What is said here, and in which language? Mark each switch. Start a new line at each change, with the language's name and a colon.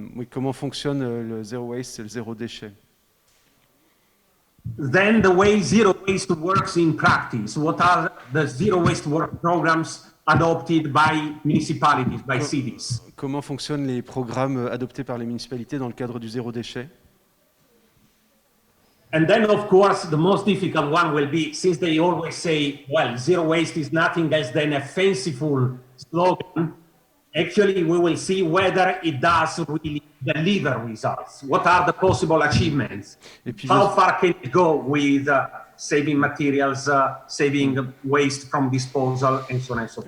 French: Comment fonctionne le zéro waste et le zéro déchet?
English: Then the way zero waste works in practice. What are the zero waste work programs adopted by municipalities, by cities?
French: Comment fonctionnent les programmes adoptés par les municipalités dans le cadre du zéro déchet?
English: And then, of course, the most difficult one will be, since they always say, well, zero waste is nothing else than a fanciful slogan. Actually, we will see whether it does really deliver results. What are the possible achievements? How far can it go with saving materials, saving waste from disposal, and so on and so forth.